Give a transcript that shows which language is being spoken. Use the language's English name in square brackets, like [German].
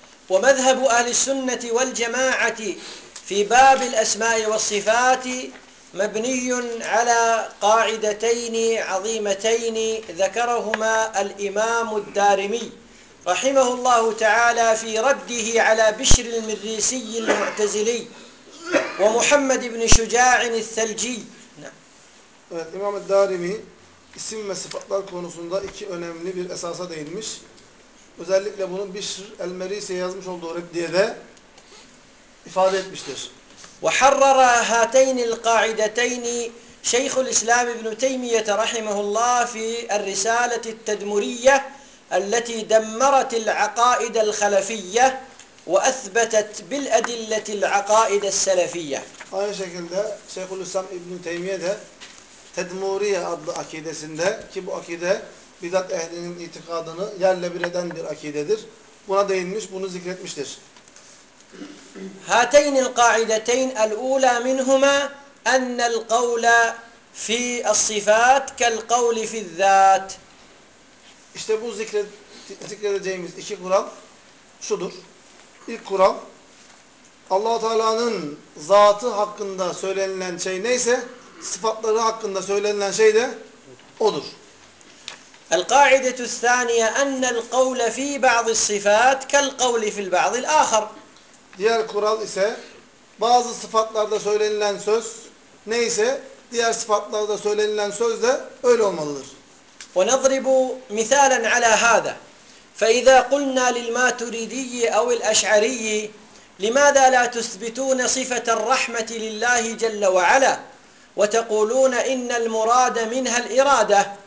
[Arabic] وَمَذْهَبُ أَهْلِ السُّنَّةِ وَالْجَمَاعَةِ فِي بَابِ الْأَسْمَاءِ وَالصِّفَاتِ مَبْنِيٌ عَلَى قَاعِدَتَيْنِ عَظِيمَتَيْنِ ذَكَرَهُمَا الْإِمَامُ الدَّارِمِي رَحِمَهُ اللّٰهُ تَعَالَى فِي رَدِّهِ عَلَى بِشْرِ الْمِرِّيسِيِّ الْمُعْتَزِلِي وَمُحَمَّدِ بْنِ شُجَاعٍ الثَّلْجِيِّ. [Turkish] Evet, İmam el-Darimi isim ve sıfatlar konusunda iki önemli bir esasa değinmiş. Özellikle bunu Bişr el-Merisi'ye yazmış olduğu reddiyede ifade etmiştir. [Arabic] وحرر هاتين القاعدتين شيخ الإسلام ابن تيمية رحمه الله في الرسالة التدمرية التي دمرت العقائد الخلفية وأثبتت بالأدلة العقائد السلفية. [Turkish] Aynı şekilde Şeyh Hulusi İbn Teymiye de Tedmuriye adlı akidesinde, ki bu akide bidat ehlinin itikadını yerle bir eden bir akidedir, buna değinmiş, bunu zikretmiştir. [Arabic] هاتين القاعدتين الأولى منهما أن القول في الصفات كالقول في الذات. [Turkish] İşte bu zikredeceğimiz iki kural şudur. İlk kural, Allah-u Teala'nın zatı hakkında söylenilen şey neyse sıfatları hakkında söylenilen şey de odur. [Arabic] القاعدة الثانية أن القول في بعض الصفات كالقول في البعض الآخر. [Turkish] Diğer kural ise bazı sıfatlarda söylenilen söz neyse diğer sıfatlarda söylenilen söz de öyle olmalıdır. [Arabic] وَنَضْرِبُ مِثَالًا عَلَى هَذَا فَإِذَا قُلْنَا لِلْمَاتُرِيدِيِّ اَوْ الْأَشْعَرِيِّ لِمَاذَا لَا تُثْبِتُونَ صِفَةَ الرَّحْمَةِ لِلَّهِ جَلَّ وَعَلَى وَتَقُولُونَ اِنَّ الْمُرَادَ مِنْهَا الْإِرَادَةِ.